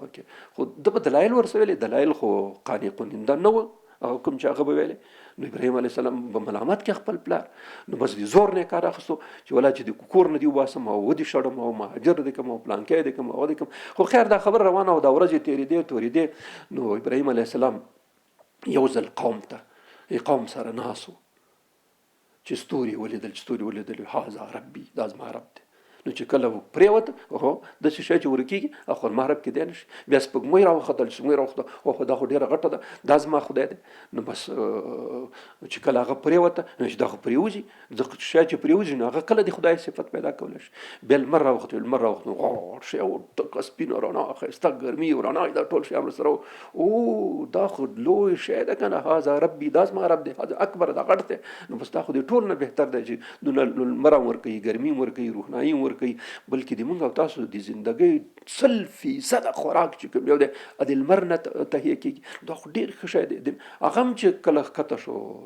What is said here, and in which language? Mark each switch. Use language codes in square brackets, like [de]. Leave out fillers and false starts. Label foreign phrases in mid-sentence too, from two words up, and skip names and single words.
[ps] به کوې خو ده به دلایل ورسره ویلې دلایل خو قانع کننده نه وه هغه کوم چې هغه به ویلې نو ابراهیم [ar] علیه السلام [ps] به ملامت کې خپل پلار نو بس د زور نه کار اخیستو چې ولا چې د کور نه دي وباسم او ودې شړم او مهاجر دې کړم او پلانکی دې کړم او دې کړم خو خیر دا خبر روانه او دا ورځې تېرېدې تورېدې نو ابراهیم [ar] علیه السلام [ps] یو ځل قوم ته قوم سره ناست و چې ستوري ولیدل [ar] هذا ربي [ps] دا زما رب دی نو چې کله پرېوته هو داسې شی چې ورکېږي اخو زما رب کې دی نه شي بیا سپوږمۍ راوختل سپوږمۍ راوخته خو دا خو ډېره غټه ده دا زما خدای دی نو بس چې کله هغه پرېوته نو چې دا خو پرېوځي د شی چې پرېوځي نو هغه کله د خدای صفت پیدا کولی شي بیا لمر راوخته غوړ شی او ټکه سپینه رڼا ښایسته ګرمي او رڼا دا ټول شیان سره او دا خو لوی شی ده که نه [ar] هذا ربي [ps] دا زما رب دی [ar] هذا اکبر [ps] دا غټ دی نو بس دا خو د ټول نه بهتر دی چې لمر هم ورکوي ګرمي هم ورکوي روښنایي هم ورکوي بلکې د موږ او تاسو د زندګۍ 100% خوراک چې کوم یو دی د لمر نه تهیه کېږي دا خو ډېر ښه شی دی هغه هم چې کله ښکته شو